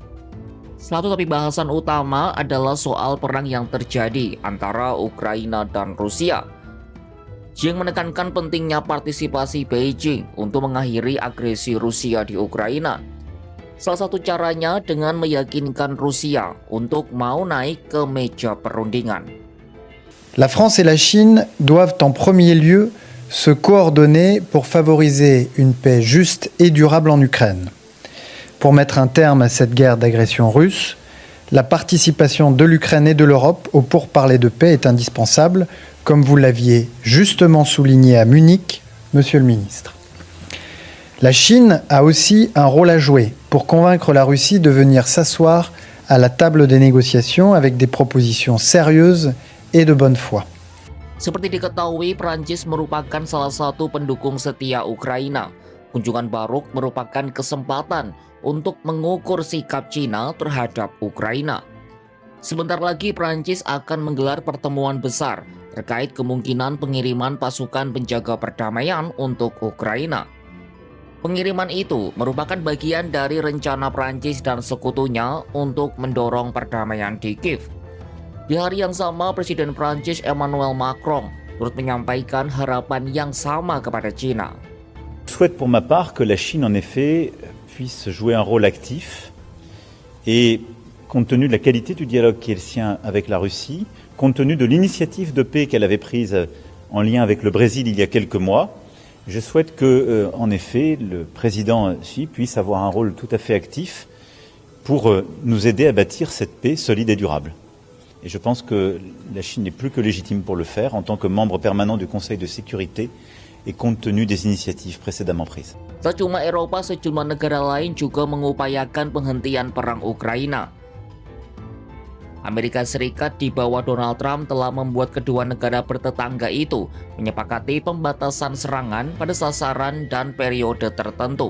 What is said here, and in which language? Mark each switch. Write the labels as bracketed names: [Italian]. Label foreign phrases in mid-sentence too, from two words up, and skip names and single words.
[Indonesian] Satu topik bahasan utama adalah soal perang yang terjadi antara Ukraina dan Rusia. Qiang menekankan pentingnya partisipasi Beijing untuk mengakhiri agresi Rusia di Ukraina. Salah satu caranya dengan meyakinkan Rusia untuk mau naik ke meja perundingan. [French] La France et la Chine doivent en premier lieu se coordonner pour favoriser une paix juste et durable en Ukraine. Pour mettre un terme à cette guerre d'agression russe, la participation de l'Ukraine et de l'Europe aux pourparlers de paix est indispensable, comme vous l'aviez justement souligné à Munich, Monsieur le Ministre. La Chine a aussi un rôle à jouer pour convaincre la Russie de venir s'asseoir à la table des négociations avec des propositions sérieuses et de bonne foi. [Indonesian] Seperti diketahui, Perancis merupakan salah satu pendukung setia Ukraina. Kunjungan Barrot merupakan kesempatan untuk mengukur sikap Cina terhadap Ukraina. Sebentar lagi Perancis akan menggelar pertemuan besar terkait kemungkinan pengiriman pasukan penjaga perdamaian untuk Ukraina. Pengiriman itu merupakan bagian dari rencana Perancis dan sekutunya untuk mendorong perdamaian di Kiev. Di hari yang sama, Presiden Perancis Emmanuel Macron turut menyampaikan harapan yang sama kepada Cina. [French] Je souhaite pour ma part que la Chine en effet puisse jouer un rôle actif et compte tenu de la qualité du dialogue qui est le sien avec la Russie, compte tenu de l'initiative de paix qu'elle avait prise en lien avec le Brésil il y a quelques mois, je souhaite que, en effet, le président Xi puisse avoir un rôle tout à fait actif pour nous aider à bâtir cette paix solide et durable. Et je pense que la Chine n'est plus que légitime pour le faire en tant que membre permanent du Conseil de sécurité et compte tenu des initiatives précédemment prises. [Indonesian] Tak cuma Eropa, sejumlah negara lain juga mengupayakan penghentian perang Ukraina. Amerika Serikat di bawah Donald Trump telah membuat kedua negara bertetangga itu menyepakati pembatasan serangan pada sasaran dan periode tertentu.